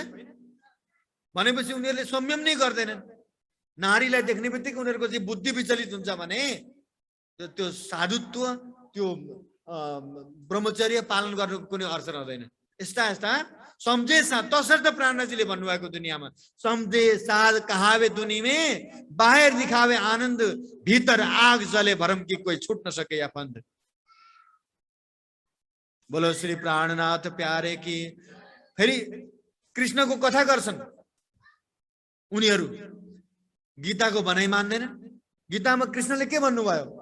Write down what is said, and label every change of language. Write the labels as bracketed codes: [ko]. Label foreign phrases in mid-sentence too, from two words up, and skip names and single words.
[ne] भनेपछि उनीहरूले संयम नै गर्दैनन्। नारीलाई देख्ने बित्तिकै उनीहरूको चाहिँ बुद्धि विचलित हुन्छ भने त्यो साधुत्व, त्यो ब्रह्मचर्य पालन गर्नुको कुनै अर्थ रहँदैन। यस्ता यस्ता सम्झे साथ, तसर्थ प्राणनाथजीले भन्नुभएको दुनियाँमा [hi] सम्झे साथ कहावे दुनी में, बाहिर दिखावे आनन्द, भीतर आग जले भरम की कोही छुट न सके या फन्द। बोलो श्री प्राणनाथ प्यारे की। [ne] फेरि कृष्णको कथा गर्छन् उनीहरू, गीताको भनाइ मान्दैन। गीतामा कृष्णले के भन्नुभयो?